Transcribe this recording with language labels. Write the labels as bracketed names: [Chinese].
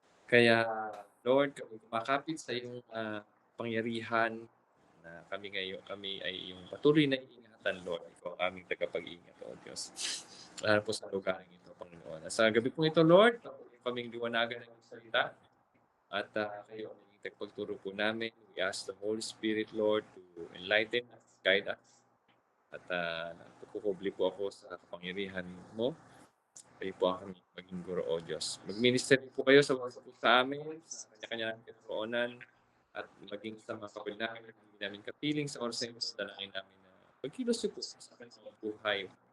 [Filipino] Kaya, Lord, kami kumakapit sa iyong pangyarihan na kami ay iyong patuloy na iingatan, Lord. Ikaw ang aming tagapag-iingat, O Diyos. Lalo po sa lugar ito, Panginoon. At sa gabi pong ito, Lord, kaming liwanagan ng iyong salita. At kayo ang maging tagapagturo po namin. [English] We ask the Holy Spirit, Lord, to enlighten us, guide us. [Filipino] At pagkukubli po ako sa kapangyarihan mo. Kayo po ang kami maging guro, O Diyos. Mag-minister po kayo sa amin, sa kanya-kanya namin katoonan, at maging sa mga kapatid namin, hindi namin kapiling sa oras na ito, dalangin namin na pagkilos po sa kanilang buhay.